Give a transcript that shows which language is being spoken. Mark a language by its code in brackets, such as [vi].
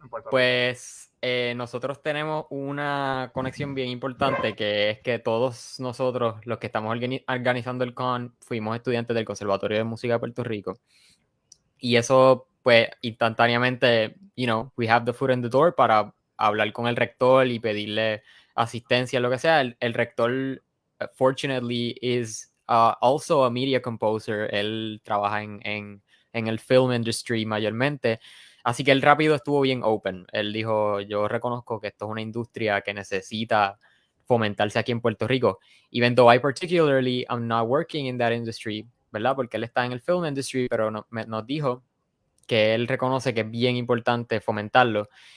[es] Pues nosotros tenemos una conexión bien importante, que es que todos nosotros, los que estamos organizando el con, fuimos estudiantes del Conservatorio de Música de Puerto Rico. Y eso, pues, instantáneamente, [en] we have the foot in the door [es] para hablar con el rector y pedirle asistencia, lo que sea. [en] El rector, fortunately, is also a media composer. [es] Él trabaja en el film industry mayormente. Así que él rápido estuvo bien open. Él dijo, yo reconozco que esto es una industria que necesita fomentarse aquí en Puerto Rico. [en] Even though I'm not working in that industry, [es] ¿verdad? Porque él está en el film industry, pero nos dijo que él reconoce que es bien importante fomentarlo.